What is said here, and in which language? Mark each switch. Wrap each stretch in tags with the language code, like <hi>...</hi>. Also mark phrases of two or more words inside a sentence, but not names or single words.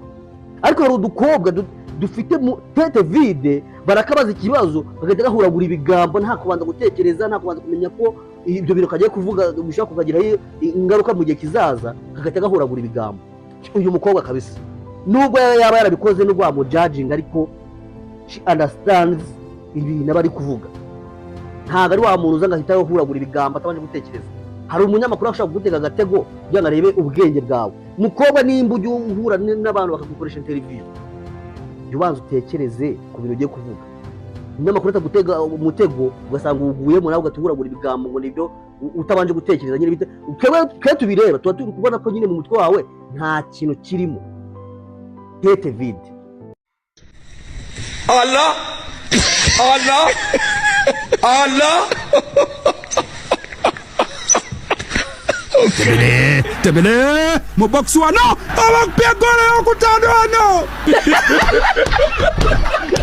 <rw>Ariko hari udukobwa dufite</rw> <fr>tete vide,</fr> <rw>barakabaza ikibazo bagatega huragura ibigambo, nta kubanza gutekereza, nta kubanza kumenya ko ibyo bintu kagiye kuvuga bishaka kugiraho ingaruka mu gihe kizaza, kagatega huragura ibigambo. Uyu mukobwa kabisa, nubwo yaba yarabikoze nubwo wamujudging, ariko</rw> <en>she understands</en> <rw>ibintu bari kuvuga. Ntago ari wa muntu uza ngahita huragura ibigambo atabanje gutekereza. Hari umunyamakuru ashaka kugutega agatego kugira ngo arebe ubwenge bwawe. Mukobwa nimba ujye uhura n'abantu bakagukoresha interview, jya ubanza utekereze ku bintu ugiye kuvuga. Umunyamakuru atagutega umutego ugasanga uguyemo nawe ugatuguragura ibigambo ngo nibyo utabanje gutekereza nyine bite. Twe tubireba tuba turi kubona ko nyine mu mutwe wawe nta kintu kirimo.</rw> <fr>Tete vide. Allah Tebele Mo box wano Awak pia gole yo kutano ano</fr>